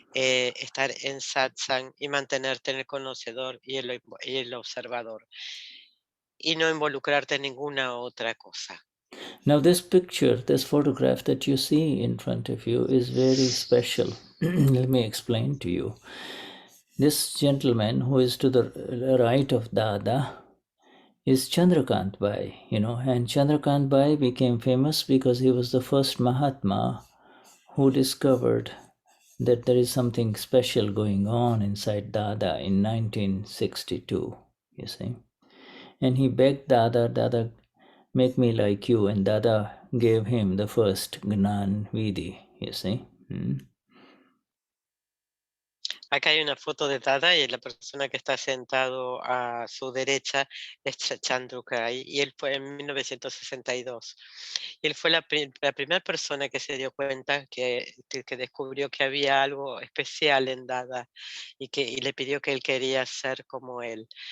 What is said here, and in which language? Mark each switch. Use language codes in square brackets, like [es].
[es] Estar en satsang y mantenerte en el conocedor y el observador, y no involucrarte en ninguna otra cosa. [en] Now this picture, this photograph that you see in front of you is very special. Let me explain to you. This gentleman who is to the right of Dada is Chandrakant Bai, and Chandrakant Bai became famous because he was the first Mahatma who discovered that there is something special going on inside Dada in 1962, you see. And he begged Dada, make me like you, and Dada gave him the first Gnan Vidhi, you see. [es] Acá hay una foto de Dada y la persona que está sentado a su derecha es Chandrukai, y él fue en 1962. Y él fue la primera persona que se dio cuenta, que descubrió que había algo especial en Dada y le pidió que él quería ser como él.